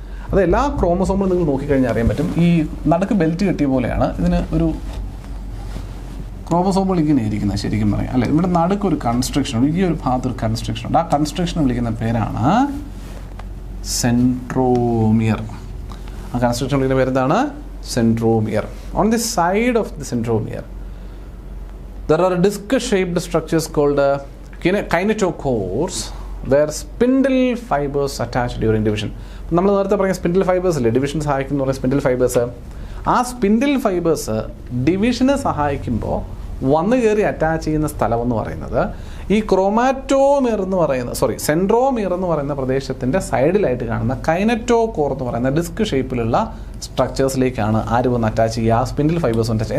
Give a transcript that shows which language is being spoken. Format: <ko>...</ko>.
<ml>അത് എല്ലാ ക്രോമോസോമുകളും നിങ്ങൾ നോക്കിക്കഴിഞ്ഞാൽ അറിയാൻ പറ്റും. ഈ നടുക്ക് ബെൽറ്റ് കെട്ടിയ പോലെയാണ് ഇതിന് ഒരു ക്രോമോസോമുകൾ ഇങ്ങനെ ഇരിക്കുന്നത് ശരിക്കും പറയാം അല്ലേ. ഇവിടെ നടുക്കൊരു കൺസ്ട്രക്ഷൻ ഉണ്ട്, ഈ ഒരു ഭാഗത്തൊരു കൺസ്ട്രക്ഷൻ ഉണ്ട്. ആ കൺസ്ട്രക്ഷൻ വിളിക്കുന്ന പേരാണ് സെൻട്രോമിയർ. ആ കൺസ്ട്രക്ഷൻ വിളിക്കുന്ന പേരെന്താണ്? Centromere.</ml> <en>On the side of the centromere there are disc shaped structures called kinetochores where spindle fibers attach during division.</en> <ml>നമ്മൾ നേരത്തെ പറഞ്ഞ സ്പിൻഡിൽ ഫൈബേഴ്സ് അല്ലേ ഡിവിഷൻ സഹായിക്കുന്നു പറയുന്ന സ്പിൻഡിൽ ഫൈബേഴ്സ്. ആ സ്പിൻഡിൽ ഫൈബേഴ്സ് ഡിവിഷന് സഹായിക്കുമ്പോൾ വന്നു കയറി അറ്റാച്ച് ചെയ്യുന്ന സ്ഥലമെന്ന് പറയുന്നത് ഈ ക്രോമാറ്റോമിയർ എന്ന് പറയുന്ന സെൻട്രോമിയർ എന്ന് പറയുന്ന പ്രദേശത്തിൻ്റെ സൈഡിലായിട്ട് കാണുന്ന കൈനറ്റോകോർ എന്ന് പറയുന്ന ഡിസ്ക് ഷേപ്പിലുള്ള സ്ട്രക്ചേഴ്സിലേക്കാണ് ആര് വന്ന് അറ്റാച്ച് ചെയ്യുക? ആ സ്പിൻഡിൽ ഫൈബേഴ്സ് അറ്റാച്ച്.</ml>